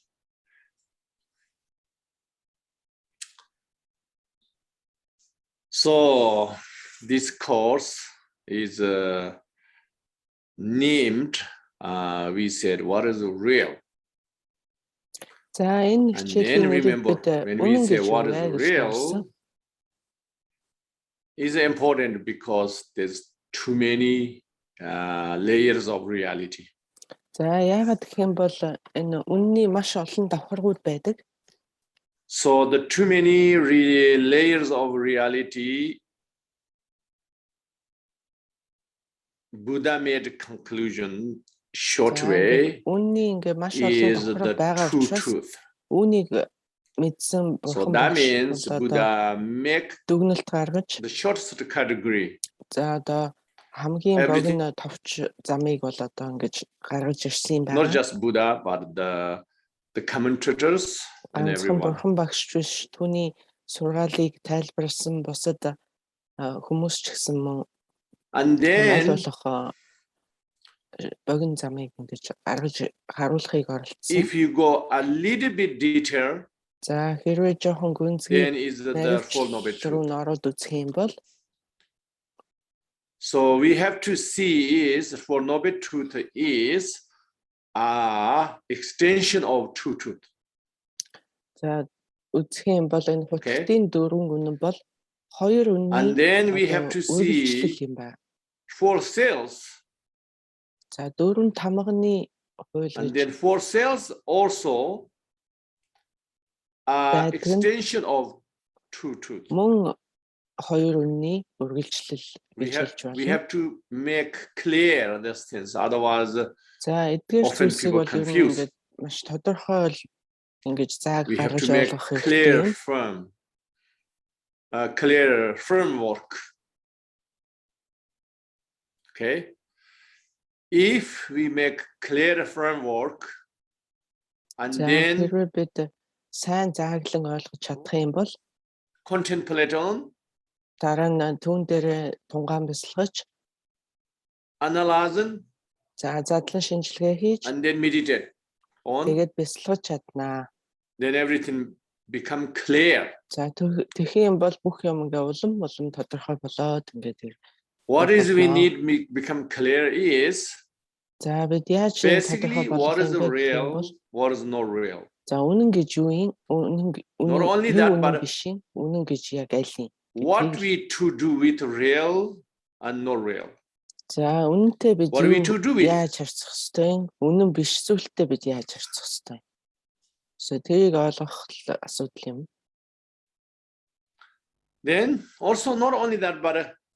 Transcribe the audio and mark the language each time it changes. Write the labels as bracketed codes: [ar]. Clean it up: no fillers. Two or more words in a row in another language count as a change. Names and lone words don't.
[en] So this course is named, we said, what is real? And then remember, when we say what is real, is important because there's too many layers of reality. [mn] За яагаад гэх юм бол энэ үнний маш олон давхаргууд байдаг. [en] So the too many layers of reality, Buddha made a conclusion short way is the true truth. So that means Buddha make the shortest category. [mn] Хамгийн товч замыг бол одоо ингэж гаргаж ирсэн юм байна. [en] Not just Buddha, but the commentators and everyone. [mn] Бурхан багш биш, түүний сургаалыг тайлбарсан бусад хүмүүс ч гэсэн мөн [en] and then [mn] богино замыг ингэж гаргаж харуулахыг оролдсон. [en] If you go a little bit deeper, [mn] за хэрвээ жоохон гүнзгий [en] then is the full knowledge truth. [mn] Ороод үзэх юм бол [en] so we have to see is for knowledge truth is extension of true truth. [mn] За үзэх юм бол энэ хутгын дөрвөн үнэн бол хоёр үнний [en] and then we have to see four cells. [mn] За дөрвөн тамганы хууль [en] and then four cells also extension of true truth. [mn] Мөн хоёр үнний үргэлжлэл [en] we have to make clear these things, otherwise often people confuse. [mn] Маш тодорхой ингэж зааг гаргаж ойлгох хэрэгтэй. [en] Clear framework. Okay, if we make clear framework and then [mn] сайн зааглан ойлгож чадах юм бол [en] contemplate on [mn] дараа нь түүн дээр тунгаан бясалгаж [en] analyze [mn] задлан шинжилгээ хийж [en] and then meditate on [mn] тэгээд бясалгаж чаднаа. [en] Then everything become clear. [mn] За тэгэх юм бол бүх юм ингээ улам тодорхой болоод ингээд [en] what is we need become clear is [mn] за бид яаж [en] basically what is real, what is not real. [mn] За үнэн гэж юу юм? [en] Not only that, but [mn] үнэн гэж яг аль юм? [en] What we to do with real and not real. [mn] За үнэнтэй бид яаж харьцах ёстой? Үнэн биш зүйлтэй бид яаж харьцах ёстой? So тэрийг ойлгох асуудал юм. [en] Then also not only that, but